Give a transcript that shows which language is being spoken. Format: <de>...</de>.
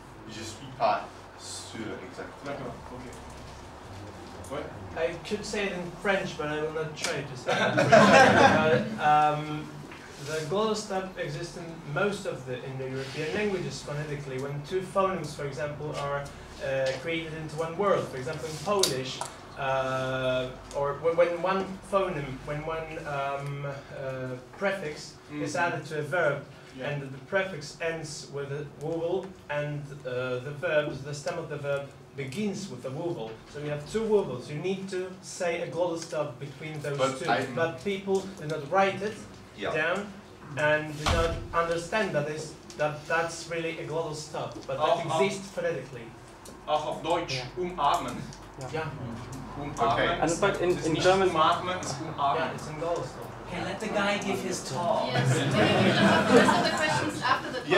<fr>Je suis pas sûr exactement. D'accord, ok. Ouais.</fr> <en>I could say it in French, but I will not try to say it in French. The glottal stop exists in most of the Indo-European languages phonetically. When two phonemes, for example, are created into one word, for example in Polish, or when one phoneme, when one prefix is added to a verb, and the prefix ends with a vowel, and the stem of the verb begins with a vowel. So you have two vowels. You need to say a glottal stop between those two. But people do not write it down and do not understand that's really a glottal stop. But that exists phonetically.</en> <de>Auch auf Deutsch, umarmen.</de> <en>Yeah.</en> <de>Umarmen.</de> <en>And but in German, umarmen is umarmen. Yeah, it's in glottal stop. Hey, let the guy give his talk. Yes, maybe we can have the rest of the questions after the talk.</en>